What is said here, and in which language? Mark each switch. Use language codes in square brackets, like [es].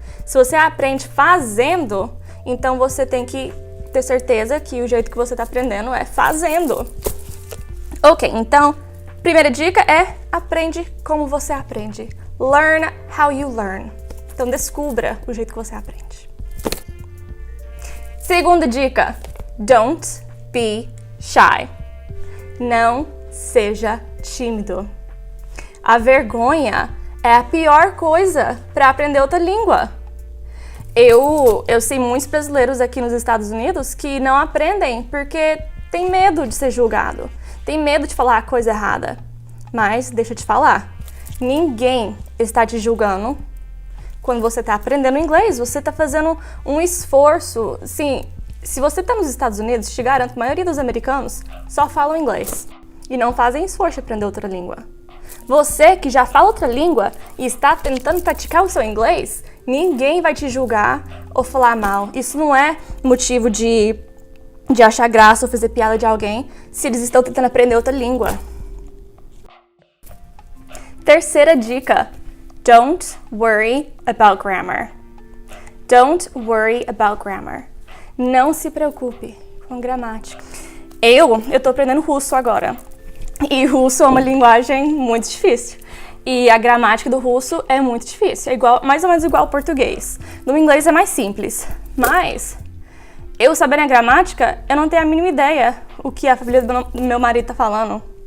[pt] Se você aprende fazendo, então você tem que ter certeza que o jeito que você está aprendendo é fazendo. Ok, então, primeira dica é aprende como você aprende. [en] Learn how you learn. [pt] Então, descubra o jeito que você aprende. Segunda dica, [en] don't be shy. [pt] Não seja tímido. A vergonha é a pior coisa para aprender outra língua. Eu sei muitos brasileiros aqui nos Estados Unidos que não aprendem porque tem medo de ser julgado, tem medo de falar a coisa errada. Mas deixa eu te falar, ninguém está te julgando quando você está aprendendo inglês, você está fazendo um esforço. Sim, se você está nos Estados Unidos, te garanto que a maioria dos americanos só falam inglês e não fazem esforço de aprender outra língua. Você que já fala outra língua e está tentando praticar o seu inglês, ninguém vai te julgar ou falar mal. Isso não é motivo de achar graça ou fazer piada de alguém se eles estão tentando aprender outra língua. Terceira dica, [en] don't worry about grammar. Don't worry about grammar. [pt] Não se preocupe com gramática. Eu tô aprendendo russo agora. E russo é uma linguagem muito difícil. E a gramática do russo é muito difícil. É mais ou menos igual ao português. No inglês é mais simples. Mas, eu sabendo a gramática, eu não tenho a mínima ideia o que a família do meu marido tá falando.